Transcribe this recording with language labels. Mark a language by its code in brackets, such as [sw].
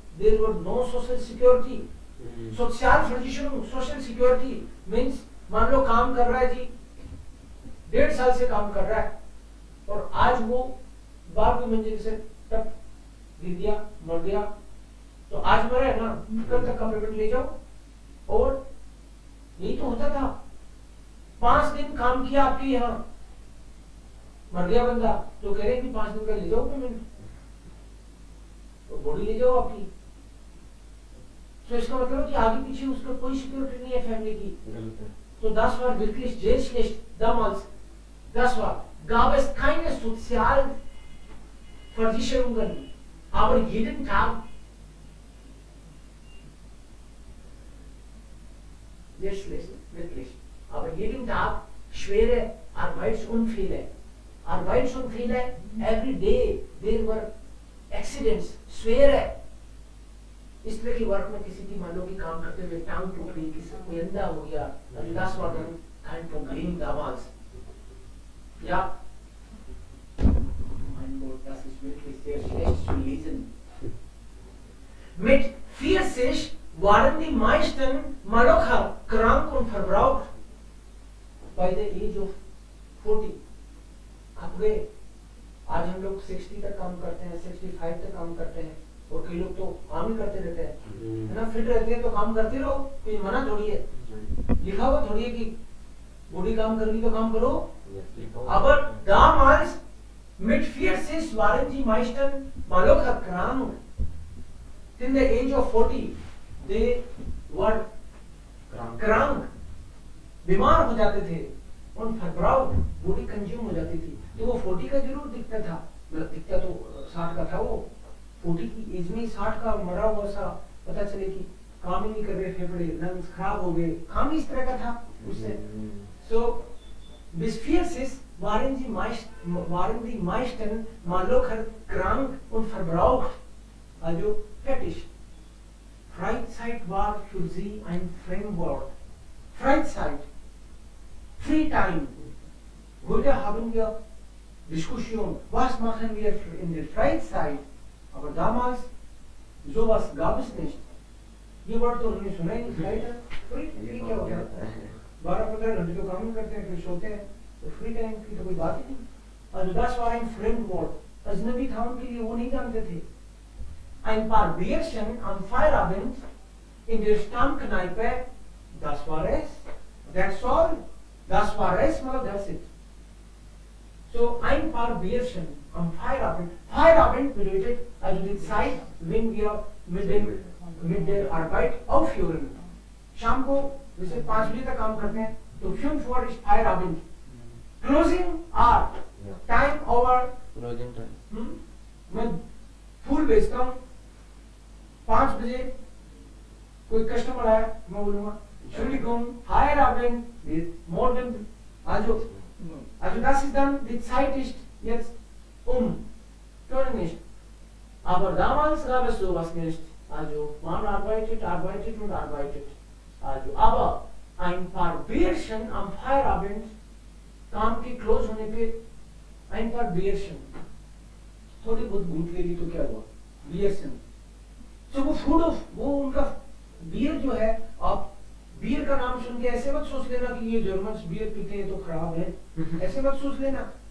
[en] There were no social security. [hi] Sozialversicherung, [en] social security means [hi] मान लो काम कर रहा है जी, 1.5 साल से काम कर रहा है और आज वो 12वीं मंजिल से टप गिर गया, मर गया, तो आज मरा है ना, कल तक का पेमेंट ले जाओ. और यही तो होता था. 5 दिन काम किया आपके यहाँ, मर गया बंदा, तो कह रहे हैं कि 5 दिन का ले जाओ पेमेंट, तो बॉडी ले जाओ आपकी. तो इसका मतलब कि आगे पीछे उसका कोई सिक्योरिटी नहीं है फैमिली की. [de] तो das war wirklich sehr schlecht damals. Das war, gab es keine Sozialversicherungen, aber jeden Tag sehr schlecht, wirklich. Aber jeden Tag schwere Arbeitsunfälle. [en] Every day there were accidents, schwere. [hi] इस तरह की work में किसी की मान लो कि काम करते हुए टांग टूट गई, किसी को अंधा हो गया, [de] also das war dann kein Problem damals. Ja, mein Gott, das ist wirklich sehr schlecht zu lesen. Mit 40 waren die meisten Malocher krank und verbraucht. [en] By the age of 40. [hi] अब गए, आज हम लोग 60 तक काम करते हैं, 65 तक काम करते हैं, और कई लोग तो काम ही करते रहते हैं, है ना. फिट रहते हैं तो काम करते रहो, कोई मना थोड़ी है, लिखा हुआ थोड़ी है कि बॉडी काम कर रही तो काम करो. [de] Aber damals mit 40 waren die meisten Malocher krank. [en] In the age of 40 they were krank, [hi] बीमार हो जाते थे, और verbraucht, बॉडी कंज्यूम हो जाती थी. तो वो 40 का जरूर दिखता था, मतलब दिखता तो 60 का था. वो 40 की एज में 60 का मरा हुआ सा पता चले कि काम ही नहीं कर रहे, फेफड़े लंग्स खराब हो गए, काम इस तरह का था उससे. [de] So bis 40 waren die meisten Malocher krank und verbraucht, also fertig, Freizeit war für sie ein Fremdwort. Freizeit, [en] Free Time. [de] Heute haben wir Diskussion, was machen wir in der Freizeit? Aber damals, sowas gab es nicht. [hi] ये word तो उन्होंने सुना ही नहीं, free time free क्या होता है? 12-15 घंटे तो काम करते हैं, फिर सोते हैं, तो फ्री टाइम की तो कोई बात ही नहीं। [de] Also das war ein Fremdwort. [hi] अजनबी था उनके लिए, वो नहीं जानते थे। [de] Ein paar Bierchen am Feierabend in der Stammkneipe, das war es. [en] That's all. [de] Das war es, मतलब [en] that's it. [de] So ein paar Bierchen am Feierabend. Feierabend bedeutet also die Zeit, wenn wir mit der Arbeit aufhören. [hi] शाम को जैसे 5 बजे तक काम करते हैं, तो [de] 5 Uhr ist Feierabend. [en] Closing hour. Time over. Closing time. [hi] मैं फूल बेचता हूँ, 5 बजे कोई कस्टमर आया, मैं बोलूँगा [de] Entschuldigung, Feierabend, morgen, also das ist dann, die Zeit ist jetzt können nicht. Aber damals gab es sowas nicht. Also man arbeitet und arbeitet. Also, aber ein paar Bierchen am Feierabend, [hi] काम के close होने पे [de] ein paar Bierchen, [hi] थोड़ी बहुत घूट ले ली तो क्या हुआ? [de] Bierchen. [hi] So वो फूड ऑफ वो उनका बियर जो है, आप बियर का नाम सुन के ऐसे मत सोच लेना कि ये जर्मन्स बियर पीते हैं तो खराब है, ऐसे मत सोच लेना।